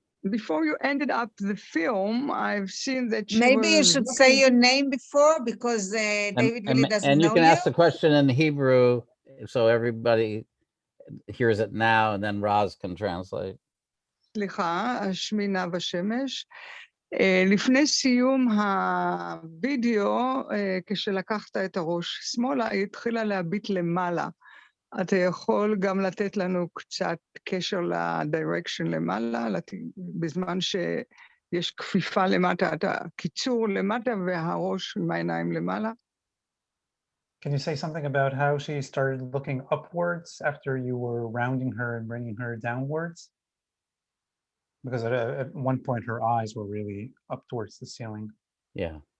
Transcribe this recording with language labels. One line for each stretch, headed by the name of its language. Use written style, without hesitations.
English: Before you ended up the film, I've seen that maybe you should say your name before, because David really doesn't know you. And you can ask the question in Hebrew, so everybody hears it now, and then Roz can translate.
Hebrew: סליחה, שמי נאוה שמש. לפני סיום הווידאו, כשלקחת את הראש שמאלה, היא התחילה להביט למעלה. אתה יכול גם לתת לנו קצת קשר לדירקשן למעלה, בזמן שיש כפיפה למטה, קיצור למטה והראש עם העיניים למעלה.
English: Can you say something about how she started looking upwards after you were rounding her and bringing her downwards? Because at one point her eyes were really up towards the ceiling. Yeah.